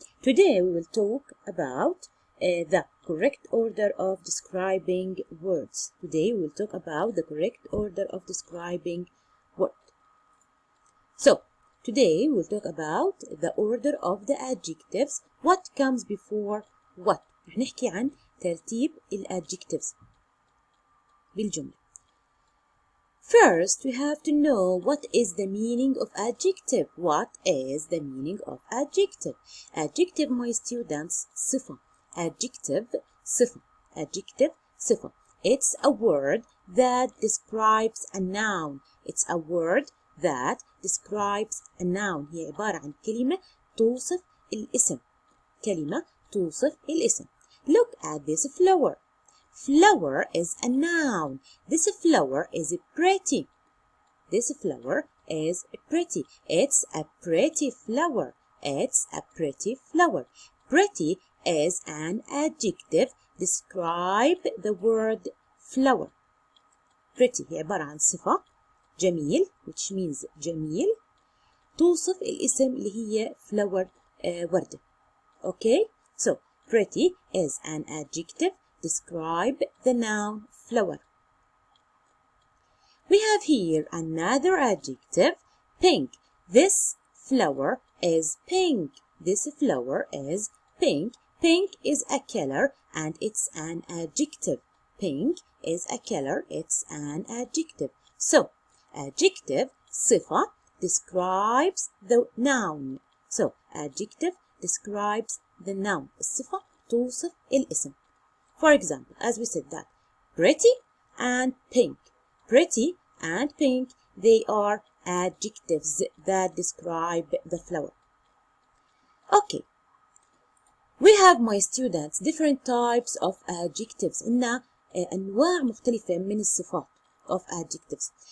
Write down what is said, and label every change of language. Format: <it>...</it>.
<en>Today we will talk about the correct order of describing words. Today we will talk about the correct order of describing word. So, today we will talk about the order of the adjectives. What comes before what?</en> <ar>رح نحكي عن ترتيب الادجectives بالجملة.</ar> <en>First, we have to know what is the meaning of adjective. What is the meaning of adjective? Adjective, my students, صفة. Adjective, صفة. Adjective, صفة. It's a word that describes a noun. It's a word that describes a noun.</en> <ar>هي عبارة عن كلمة توصف الاسم. كلمة توصف الاسم.</ar> <en>Look at this flower. Flower is a noun. This flower is pretty. This flower is pretty. It's a pretty flower. It's a pretty flower. Pretty is an adjective. Describe the word flower.</en> <ar>Pretty هي عبارة عن صفة جميل</ar> <en>which means</en> <ar>جميل توصف الاسم اللي هي flower وردة.</ar> <en>Okay? So, pretty is an adjective. Describe the noun flower. We have here another adjective, pink. This flower is pink. This flower is pink. Pink is a color and it's an adjective. Pink is a color, it's an adjective. So, adjective, صفة, describes the noun. So, adjective describes the noun.</en> <ar>الصفة توصف الاسم.</ar> <en>For example, as we said that, pretty and pink. Pretty and pink, they are adjectives that describe the flower. Okay. We have, my students, different types of adjectives.</en> <ar>إن أنواع مختلفة من الصفات</ar> <en>of adjectives.</en>